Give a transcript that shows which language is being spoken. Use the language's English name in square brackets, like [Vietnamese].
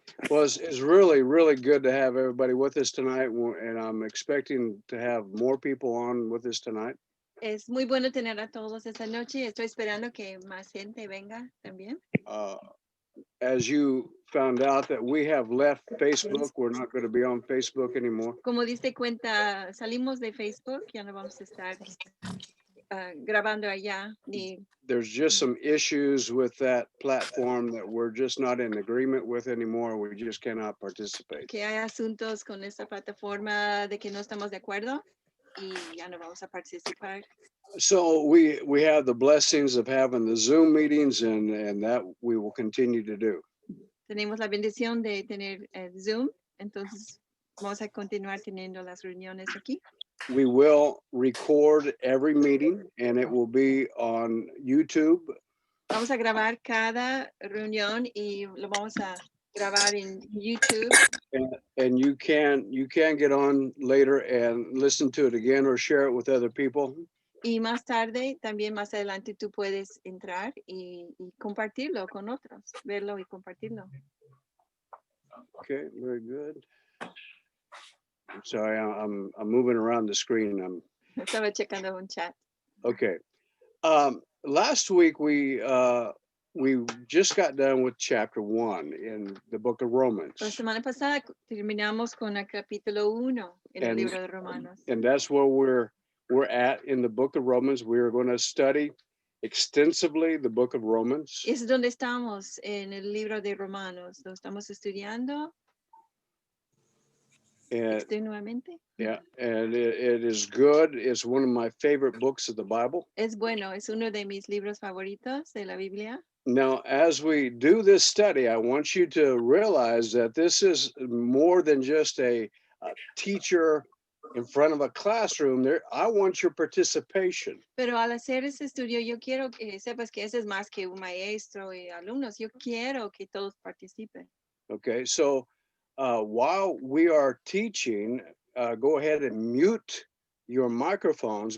[English] Well, it's really, really good to have everybody with us tonight, and I'm expecting to have more people on with us tonight. [Spanish] Es muy bueno tener a todos esta noche y estoy esperando que más gente venga también. [English] Uh, as you found out that we have left Facebook, we're not going to be on Facebook anymore. [Spanish] Como diste cuenta, salimos de Facebook, ya no vamos a estar grabando allá. [English] There's just some issues with that platform that we're just not in agreement with anymore. We just cannot participate. [Spanish] Que hay asuntos con esta plataforma de que no estamos de acuerdo y ya no vamos a participar. [English] So we have the blessings of having the Zoom meetings, and that we will continue to do. [Spanish] Tenemos la bendición de tener Zoom, entonces vamos a continuar teniendo las reuniones aquí. [English] We will record every meeting, and it will be on YouTube. [Spanish] Vamos a grabar cada reunión y lo vamos a grabar en YouTube. [English] And you can get on later and listen to it again or share it with other people. [Spanish] Y más tarde, también más adelante, tú puedes entrar y compartirlo con otros, verlo y compartirlo. [English] Okay, very good. I'm sorry, I'm moving around the screen. [Spanish] Estaba checando un chat. [English] Okay. Last week we just got done with chapter 1 in the book of Romans. [Spanish] La semana pasada terminamos con el capítulo 1 en el libro de Romanos. [English] And that's where we're at in the book of Romans. We're going to study extensively the book of Romans. [Spanish] Es donde estamos en el libro de Romanos. Lo estamos estudiando extenuamente. [English] Yeah, and it is good. It's one of my favorite books of the Bible. [Spanish] Es bueno, es uno de mis libros favoritos de la Biblia. [English] Now, as we do this study, I want you to realize that this is more than just a teacher in front of a classroom. I want your participation. [Spanish] Pero al hacer ese estudio, yo quiero que sepas que ese es más que un maestro y alumnos. Yo quiero que todos participen. [English] Okay, so while we are teaching, go ahead and mute your microphones.